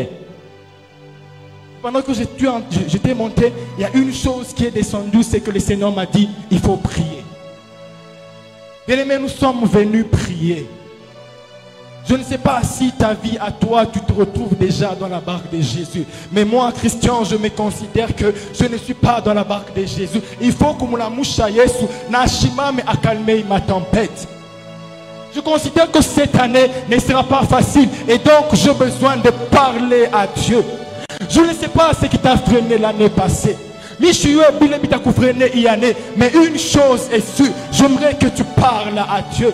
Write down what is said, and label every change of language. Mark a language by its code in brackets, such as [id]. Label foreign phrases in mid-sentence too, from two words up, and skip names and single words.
[fr] Pendant que j'étais monté, il y a une chose qui est descendue, c'est que le Seigneur m'a dit, il faut prier. Bien-aimés, nous sommes venus prier. Je ne sais pas si ta vie à toi, tu te retrouves déjà dans la barque de Jésus. Mais moi, Christian, je me considère que je ne suis pas dans la barque de Jésus. Il faut que la moucha Yesu n'ashima me accalmer ma tempête. Je considère que cette année ne sera pas facile. Et donc, j'ai besoin de parler à Dieu. Je ne sais pas ce qui t'a freiné l'année passée. Mais une chose est sûre, j'aimerais que tu parles à Dieu.